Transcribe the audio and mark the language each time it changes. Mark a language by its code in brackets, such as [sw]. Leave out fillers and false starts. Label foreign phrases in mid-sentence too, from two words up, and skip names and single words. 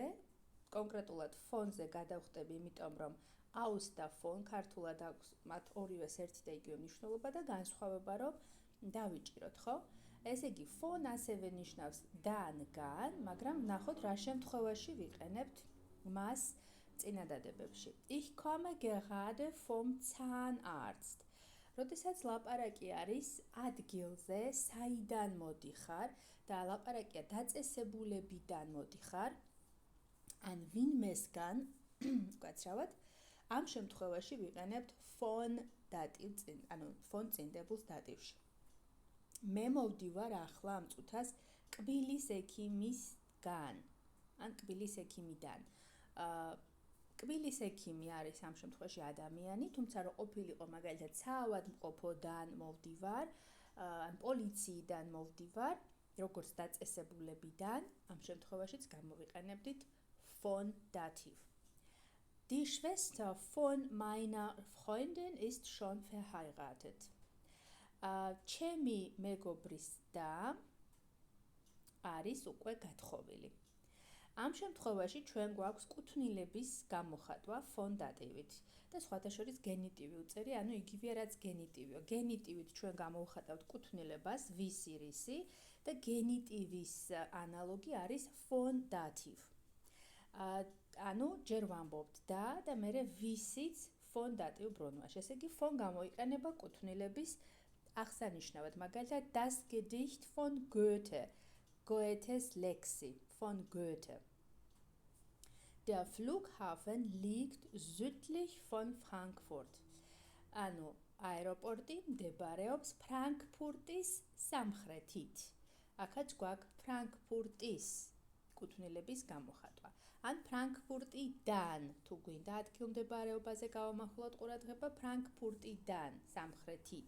[ka] კონკრეტულად ფონზე გადავხტები, იმიტომ რომ aus და ფონ ქართულად აქვს მათ ორივეს ერთი და იგივე მნიშვნელობა და განსხვავება რომ დავიჭიროთ, ხო? ესე იგი, фон ასევე ნიშნავს დანგან, მაგრამ ნახოთ რა შემთხვევაში ვიყენებთ მას წინადადებებში. [de] Ich komme gerade vom Zahnarzt. [ka] როდესაც ლაპარაკი არის ადგილზე, საიდან მოდიხარ და ლაპარაკია დაწესებულებიდან მოდიხარ, ან ვინმესგან, გვაცრავად, ამ შემთხვევაში ვიყენებთ [de] von Dativ [ka] წინ, ანუ фон წინდებულს დატივში. მე მოვდივარ ახლა ამ წუთას კბილის ექიმისგან, ან კბილის ექიმიდან. კბილის ექიმი არის ამ შემთხვევაში ადამიანი, თუმცა რომ ყოფილიყო მაგალითად საავადმყოფოდან მოვდივარ, ან პოლიციიდან მოვდივარ, როგორც დაწესებულებიდან, ამ შემთხვევაშიც გამოვიყენებდით [de] von Dativ. Die Schwester von meiner Freundin ist schon verheiratet. [ka] ჩემი მეგობრის და არის უკვე გათხოვილი. ამ შემთხვევაში ჩვენ გვაქვს კუთვნილების გამოხატვა [de] von Dativით [ka] და სხვათა შორის გენიტივი უწერი, ანუ იგივე რაც გენიტივიო. გენიტივით ჩვენ გამოვხატავთ კუთვნილებას ვისი რისი და გენიტივის ანალოგი არის [de] von Dativ. [ka] ანუ ჯერ ვამბობთ და მერე ვისიც [de] von Dativ [ka] ბრუნვაში. ესე იგი von გამოიყენება კუთვნილების აღსანიშნავად, მაგალითად [de] das Gedicht von Goethe, [ka] Goethes ლექსი [de] von Goethe. Der Flughafen liegt südlich von Frankfurt. [ka] ანუ აეროპორტი მდებარეობს ფრანკფურტის სამხრეთით. აქაც გვაქვს ფრანკფურტის კუთვნილების გამოხატვა. ან ფრანკფურტიდან, თუ გვინდა ადგილმდებარეობაზე გავამახვილოთ ყურადღება, ფრანკფურტიდან სამხრეთით.